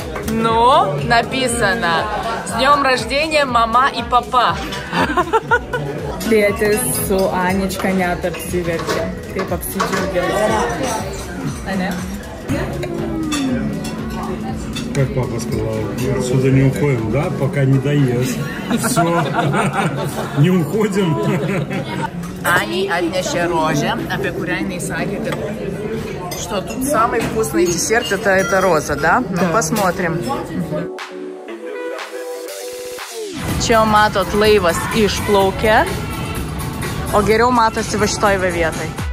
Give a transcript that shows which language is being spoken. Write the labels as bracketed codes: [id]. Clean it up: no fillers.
[ru] Ну, написано: с днем рождения, мама и папа. [lt] Tėtis su Anička net apsiverčia. Taip apsidžiaugia. Ane? [ru] Как папа сказал, отсюда не уходим, да, пока не доест. Все, не уходим. [lt] Anei atnešė rožę, apie kurią jinai sakė, kad [ru] что тут самый вкусный десерт это роза, да? Ну, посмотрим. [lt] Čia matot laivas išplaukia, o geriau matosi va šitoj vietai.